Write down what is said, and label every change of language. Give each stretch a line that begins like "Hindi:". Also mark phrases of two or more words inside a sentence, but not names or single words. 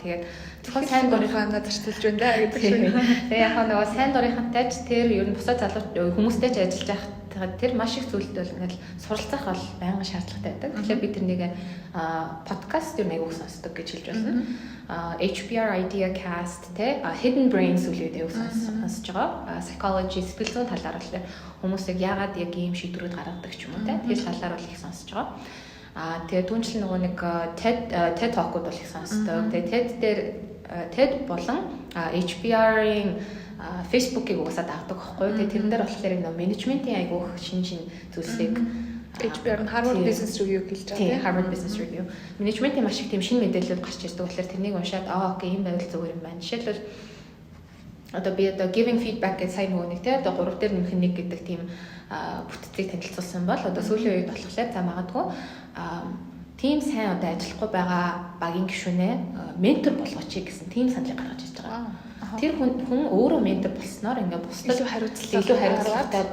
Mongolian: Тэгээд зөвхөн сайн Сайн дурынхаа амнаа зарцуулж байна да гэдэг шиг. Тэгээ яг нөгөө сайн дурынхантай ч тэр ер нь бусад залуу хүмүүстэй ч ажиллаж байхад тэр маш их зүйлд бол ингээд суралцах бол байнга шаардлагатай байдаг. Тэгэхээр Мгм. би тэрнийг, а, подкаст ер нь аягүй сонсдог гэж хэлж болно. Мгм. А, H B R Idea Cast, тэ, а, Hidden Brains үлээд аягүй сонс-, Мгм. сонсож байгаа. А, psychology, сэтгэл зүйн талаар болохоор хүмүүсийг яагаад яг ийм шийдвэрүүд гаргадаг ч юм уу, тэ. Мгм. Тэр талаар бол их сонсож байгаа. А, тэгээ түүнчлэн нөгөө нэг, а, ted, а, ted Talk-ууд бол их сонсдог. Мгм. Тэгээ ted дээр, а, ted болон, а, H B R-ийн, а, Facebook-ийг угаасаа дагдаг байхгүй. Тэгээ Мгм. тэрэн дээр болохоор нэг нөө менежментийн айгүйх шин шин зүйлсийг, Мгм. а, H B R нь Harvard тийм. Business Review-г хэлж байгаа, Тийм, тийм. Harvard Business Мгм. Review. Менежментийн маш их тийм шинэ мэдээлэлүүд гарч ирдэг болохоор тэрнийг уншаад, аа, окей, ийм байвал зүгээр юм байна. Жишээлбэл одоо би одоо
English: giving feedback
Mongolian: гэж сайн нөгөө нэг, тэ, одоо гурав дээр нэмэх нэг гэдэг тийм, а, бүтцийг танилцуулсан бол одоо Мгм. сүүлийн үед болохоор за магадгүй, а, тийм сайн одоо ажиллахгүй байгаа багийн гишүүнээ, а, ментор болгооч гэсэн тийм саналыг гаргаж ирж байгаа. Вау. Аха. Тэр хүн, хүн өөрөө ментор болсноор ингээ бусдад Илүү хариуцлагатай илүү хариуцлагатай гаргаад.